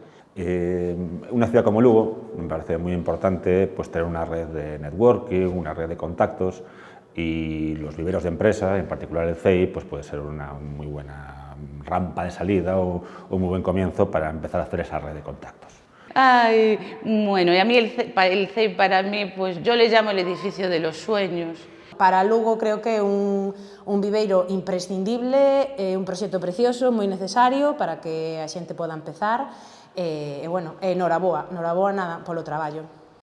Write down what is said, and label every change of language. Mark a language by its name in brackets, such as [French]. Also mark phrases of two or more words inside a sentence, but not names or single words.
[Spanish] Una ciudad como Lugo me parece muy importante pues, tener una red de networking, una red de contactos, y los viveros de empresa, en particular el CEI, pues puede ser una muy buena rampa de salida o un muy buen comienzo para empezar a hacer esa red de contactos. Ay, bueno, y a mí el CEI para mí, pues yo le llamo el edificio de los sueños. [Galician] Para Lugo creo que é un viveiro imprescindible, un proxecto precioso, moi necesario para que a xente poda empezar, e bueno, noraboa nada polo traballo.